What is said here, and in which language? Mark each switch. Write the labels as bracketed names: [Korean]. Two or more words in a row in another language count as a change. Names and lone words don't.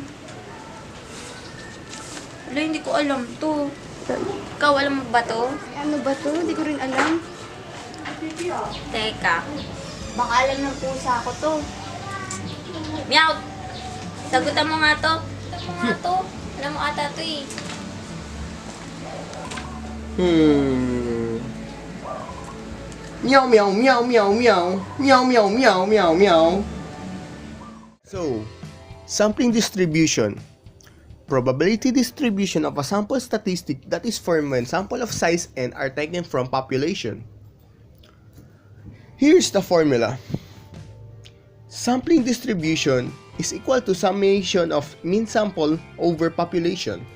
[Filipino] Wala, hindi ko alam to. Ikaw, alam mo ba to? Ano ba to? Hindi ko rin alam. Teka. Baka alam ng pusa ko to. Meow! Sagutan mo nga to. Sagutan mo nga to. Alam mo ata to eh. Meow meow meow meow meow. Meow meow meow meow meow. [English] So, sampling distribution. Probability distribution of a sample statistic that is formed when sample of size n are taken from population. Here's the formula. Sampling distribution is equal to summation of mean sample over population.